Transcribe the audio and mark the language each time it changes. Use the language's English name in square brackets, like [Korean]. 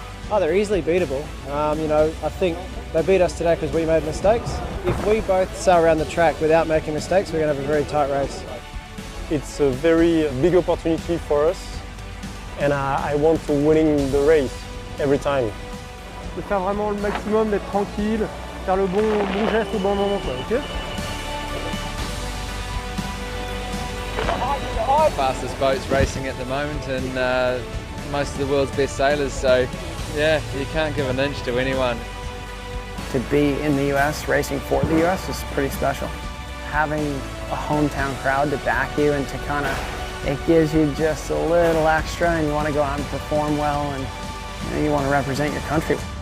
[English] Oh, they're easily beatable. I think they beat us today because we made mistakes. If we both sail around the track without making mistakes, we're going to have a very tight race. It's a very big opportunity for us, and I want to winning the race every time. [French] De faire vraiment le maximum, d'être tranquille, faire le bon geste au bon moment, ok? [English] Fastest boats racing at the moment, and most of the world's best sailors, so yeah, you can't give an inch to anyone. To be in the US, racing for the US is pretty special. Having a hometown crowd to back you and to it gives you just a little extra, and you want to go out and perform well, and you want to represent your country.